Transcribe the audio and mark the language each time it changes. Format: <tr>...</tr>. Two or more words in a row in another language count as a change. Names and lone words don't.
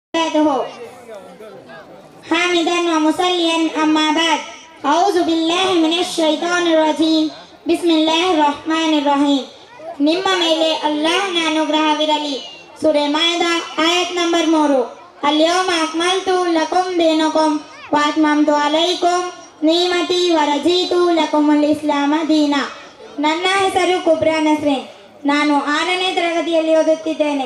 <ar>وبركاته حامدا ومصليا أما بعد أعوذ بالله من الشيطان الرجيم بسم الله الرحمن الرحيم</ar> <kn>ನಿಮ್ಮ ಮೇಲೆ ಅಲ್ಲಾಹನ ಅನುಗ್ರಹವಿರಲಿ. ಸೂರೆ ಮಾಯಿದಾ ಆಯತ್ ನಂಬರ್ 3.</kn> <ar>اليوم أكملت لكم دينكم وأتممت عليكم نعمتي ورضيت لكم الإسلام دينا.</ar> <kn>ನನ್ನ ಹೆಸರು ಕುಬ್ರಾ ನಸ್ರೀನ್. ನಾನು 6ನೇ ತರಗತಿಯಲ್ಲಿ ಓದುತ್ತಿದ್ದೇನೆ.</kn>